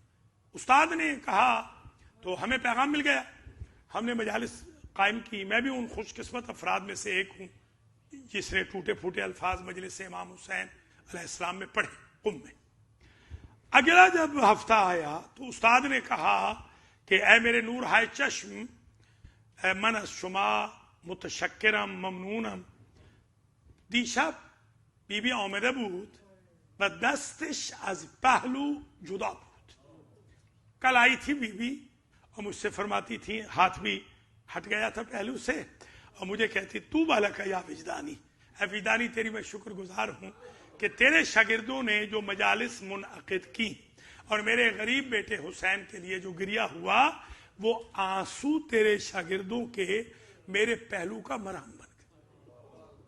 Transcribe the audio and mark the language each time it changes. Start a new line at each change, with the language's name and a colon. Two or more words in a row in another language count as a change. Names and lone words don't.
Urdu: استاد نے کہا تو ہمیں پیغام مل گیا. ہم نے مجالس قائم کی. میں بھی ان خوش قسمت افراد میں سے ایک ہوں جس نے ٹوٹے پھوٹے الفاظ مجلس امام حسین
Arabic: علیہ السلام
Urdu: میں پڑھے قم میں. اگلا جب ہفتہ آیا تو استاد نے کہا کہ اے میرے نور ہائے چشم،
Persian: من از شما متشکرم ممنونم. دیشب بی بی آمده بود و دستش از پهلو جدا بود.
Urdu: کل آئی تھی بی بی اور مجھ سے فرماتی تھی، ہاتھ بھی ہٹ گیا تھا پہلو سے، اور مجھے کہتی تو بالا کا یا وجدانی، اے وجدانی تیری میں شکر گزار ہوں کہ تیرے شاگردوں نے جو مجالس منعقد کی اور میرے غریب بیٹے حسین کے لیے جو گریا ہوا، وہ آنسو تیرے شاگردوں کے میرے پہلو کا مرہم بن گئے۔